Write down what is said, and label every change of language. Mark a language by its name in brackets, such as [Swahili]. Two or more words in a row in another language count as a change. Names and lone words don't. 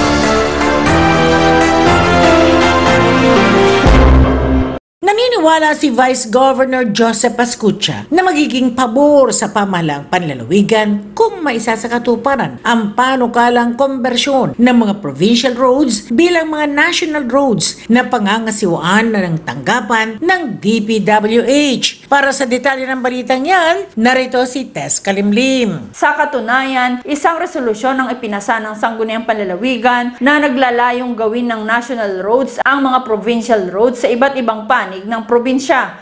[Filipino] Naniniwala si Vice Governor Joseph Ascucha na magiging pabor sa pamahalang panlalawigan kung maisasakatuparan ang panukalang konbersyon ng mga [English] provincial roads [Filipino] bilang mga [English] national roads [Filipino] na pangangasiwaan na ng tanggapan ng DPWH. Para sa detalye ng balitang yan, narito si Tess Kalimlim. Sa katunayan, isang resolusyon ang ipinasa ng Sangguniang Panlalawigan na naglalayong gawin ng [English] national roads [Filipino] ang mga [English] provincial roads [Filipino] sa iba't ibang panig ng probinsya.